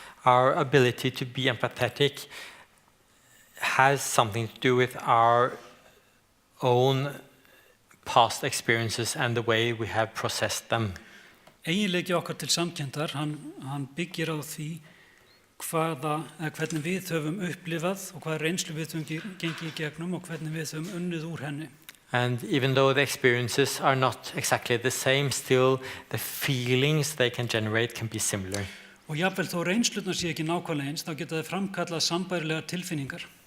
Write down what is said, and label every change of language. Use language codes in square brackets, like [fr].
[en] Our ability to be empathetic has something to do with our own past experiences and the way we have processed them. [is] Eiginleiki okkar til samkenndar, hann byggir á því hvernig við höfum upplifað og hvaða reynslu við höfum gengið í gegnum og hvernig við höfum unnið úr henni. [en] And even though the experiences are not exactly the same, still the feelings they can generate can be similar. [is] Og jafnvel þó reynslurnar sé ekki nákvæmlega eins, þá geta þau framkallað sambærilegar tilfinningar.